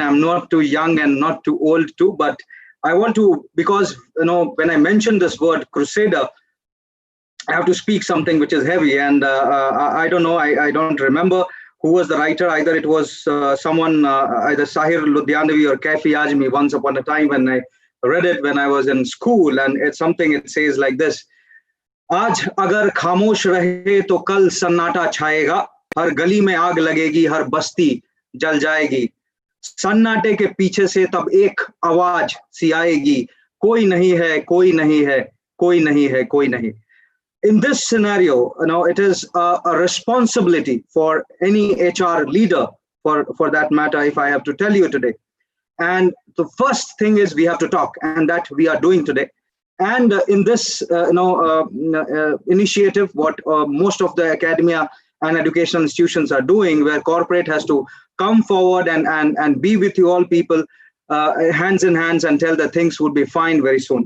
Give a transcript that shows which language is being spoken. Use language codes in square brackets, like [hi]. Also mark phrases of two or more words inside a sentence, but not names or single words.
[en] I'm not too young and not too old too, but I want to, because when I mention this word crusader, I have to speak something which is heavy, and I don't know. I don't remember who was the writer. Either it was someone, either Sahir Ludhianavi or Kaifi Ajmi, once upon a time when I read it when I was in school, and it's something, it says like this: [hi] आज अगर ख़ामोश रहे तो कल सन्नाटा छाएगा, हर गली में आग लगेगी, हर बस्ती जल जाएगी, सन्नाटे के पीछे से तब एक आवाज सी आएगी, कोई नहीं है, कोई नहीं है, कोई नहीं है, कोई नहीं. [en] In this scenario, it is a responsibility for any HR leader, for that matter, if I have to tell you today. And the first thing is we have to talk, and that we are doing today. And in this initiative, what most of the academia and educational institutions are doing, where corporate has to come forward and be with you all people hands in hands and tell that things would be fine very soon.